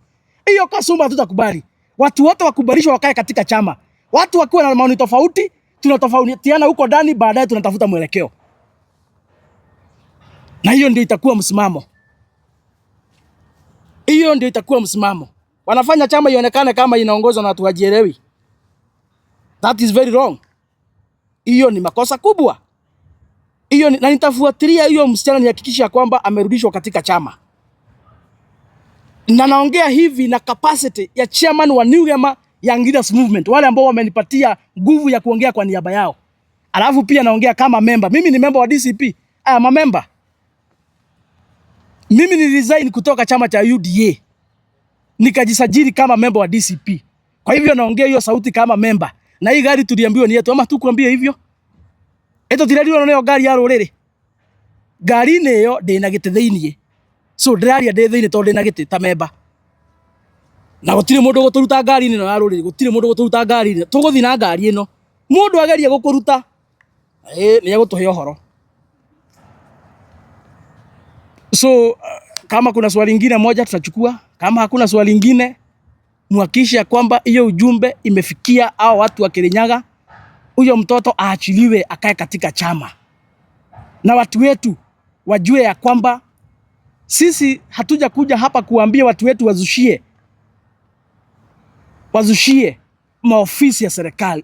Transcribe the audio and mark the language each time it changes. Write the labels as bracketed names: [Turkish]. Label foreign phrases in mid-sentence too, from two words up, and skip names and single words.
[Swahili] Hiyo kasumba hatutakubali. Watu wote wakubalishwe wakae katika chama. Watu wakiwa na maoni tofauti, tunatofautiana huko ndani, baadaye tunatafuta mwelekeo. Na hiyo ndio itakuwa msimamo. Hiyo ndio itakuwa msimamo. Wanafanya chama ionekane kama inaongozwa na watu wajielewi. [English] That is very wrong. [Swahili] Hiyo ni makosa kubwa. Hiyo na nitafuatilia hiyo msichana nihakikisha kwamba amerudishwa katika chama. Na naongea hivi na capacity ya chairman wa New Gema Young Leaders Movement, wale ambao wamenipatia nguvu ya kuongea kwa niaba yao. Alafu pia naongea kama member. Mimi ni member wa DCP. [English] I am a member. [Swahili] Mimi ni resign kutoka chama cha UDA. Nikajisajili kama member wa DCP. Kwa hivyo naongea hiyo sauti kama member. Na hii gari tuliambiwa ni yetu, ama tukuambia hivyo? [Kikuyu] Eto tiradiwa nayo gari ya rorere. Gari neyo ndina gite thiini. So ndiraria ndi thiini tondu ndina gite ta member. Na gutire mundu guturuta ngari ino ya ruriri, gutire mundu guturuta ngari ino. Tuguthi na ngari ino. Mundu ageria gukuruta. Ni agutuhe ohoro. [Swahili] So kama kuna swali lingine moja tutachukua, kama hakuna swali lingine muhakikishe kwamba hiyo ujumbe imefikia hao watu wa Kirinyaga. Huyo mtoto aachiliwe akae katika chama. Na watu wetu wajue ya kwamba sisi hatuja kuja hapa kuambia watu wetu wazushie maofisi ya serikali.